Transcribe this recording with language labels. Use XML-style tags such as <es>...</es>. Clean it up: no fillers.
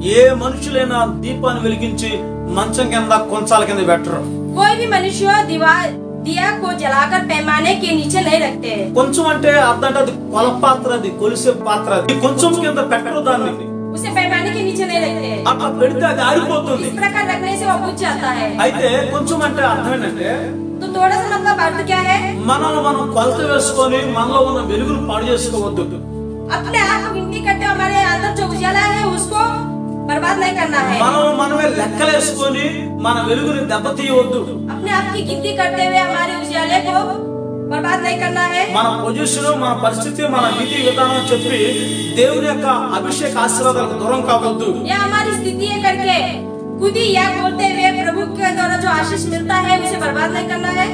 <te>ఏ మనుషులైనా దీపాన్ని వెలిగించి మంచం కింద కొంచాల కింద పెట్టరు।</te> <hi>कोई भी मनुष्य दिया को जलाकर पैमाने के नीचे नहीं रखते।</hi> <te>కొంచెం అంటే అర్థం అది కొల పాత్ర, అది కొలిసే పాత్ర, అది కొంచెం కింద పెట్టరు దాన్ని।</te> <hi>उसे पैमाने के नीचे नहीं रखते।</hi> <te>అట్లా పెడితే అది ఆరిపోతుంది।</te> <hi>इस प्रकार रखने से वो बुझ जाता है।</hi> <te>అయితే కొంచెం అంటే అర్థం ఏంటంటే,</te> <hi>तो थोड़ा सा मतलब अर्थ क्या है?</hi> <te>మనల్ని మనం కొలత వేసుకొని మనలో ఉన్న వెలుగును పాడు చేసుకోవద్దు।</te> <hi>अपने आप को गिनती करते हमारे अंदर जो उजाला है उसको बर्बाद नहीं करना है।</hi> <te>మనల్ని మనమే లెక్కలేసుకొని మన వెలుగుని దెబ్బతీయవద్దు।</te> <hi>अपने आप की गिनती करते हुए हमारे उजाले को बर्बाद नहीं करना है।</hi> <te>మన పొజిషన్, మన పరిస్థితి, మన విధి విధానం చెప్పి దేవుని యొక్క అభిషేక ఆశీర్వాదాలకు దూరం కావద్దు।</te> <hi>या हमारी स्थिति है करके खुद ही या बोलते हुए प्रभु के द्वारा जो आशीष मिलता है उसे बर्बाद नहीं करना है।</hi>